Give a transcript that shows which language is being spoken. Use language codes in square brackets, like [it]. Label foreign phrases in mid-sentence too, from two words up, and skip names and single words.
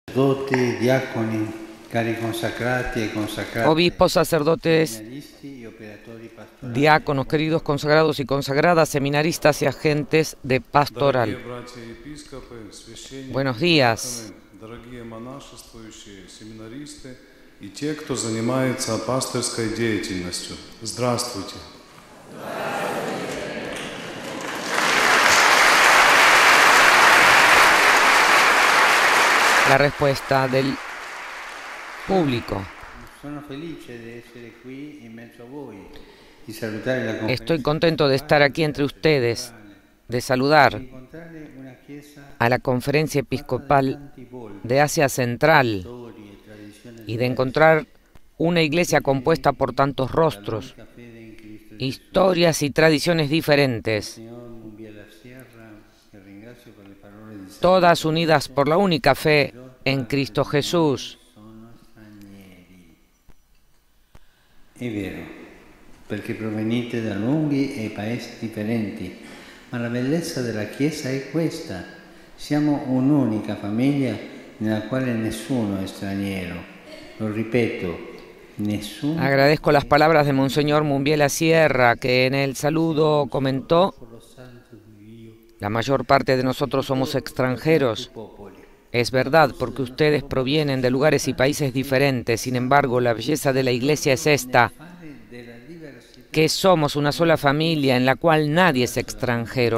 [es] Sacerdotes, [it] diaconi, cari consacrati e consacrate, [es] Obispos, sacerdotes, [it] seminaristi e operatori pastorali. [es] diáconos, queridos consagrados y consagradas, seminaristas y agentes de pastoral. Buenos días. [ru] Дорогие монашествующие, семинаристы и те, кто занимается пастырской деятельностью. Здравствуйте. [es] La respuesta del público. [it] Sono felice di essere qui in mezzo a voi, di salutare la conferenza, [es] Estoy contento de estar aquí entre ustedes, de saludar [it] incontrare una chiesa [es] a la Conferencia Episcopal de Asia Central [it] storie e tradizioni [es] y de encontrar una iglesia compuesta por tantos rostros, [it] della fede in Cristo. [es] historias y tradiciones diferentes, [it] Signor Mumbiela Sierra, che ringrazio per le parole di [es] todas unidas por la única fe en Cristo Jesús. [it] sono stranieri. È vero, perché provenite da luoghi e paesi differenti, ma la bellezza della Chiesa è questa. Siamo un'unica famiglia nella quale nessuno è straniero. Lo ripeto, nessuno. [es] Agradezco las palabras de Monseñor Mumbiela Sierra, que en el saludo comentó: la mayor parte de nosotros somos extranjeros. Es verdad, porque ustedes provienen de lugares y países diferentes. Sin embargo, la belleza de la Iglesia es esta, que somos una sola familia en la cual nadie es extranjero.